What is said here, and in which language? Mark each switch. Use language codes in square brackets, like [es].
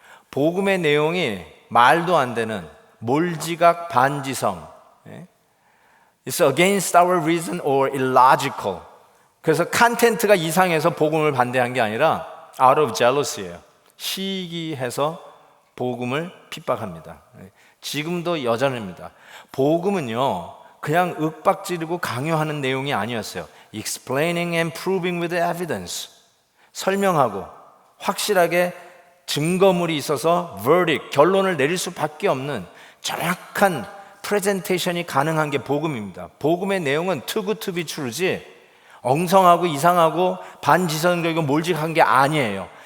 [ko] 복음의 내용이 말도 안 되는 몰지각 반지성, [en] It's against our reason or illogical. [ko] 그래서 컨텐츠가 이상해서 복음을 반대한 게 아니라 [en] out of jealousy [ko] 예요. 시기해서 복음을 핍박합니다. 지금도 여전합니다. 복음은요 그냥 윽박지르고 강요하는 내용이 아니었어요. [en] Explaining and proving with evidence. [ko] 설명하고 확실하게 증거물이 있어서 verdict, 결론을 내릴 수밖에 없는 정확한 프레젠테이션이 가능한 게 복음입니다. 복음의 내용은 [en] too good to be true [ko] 지 엉성하고 이상하고 반지성적이고 몰직한 게 아니에요.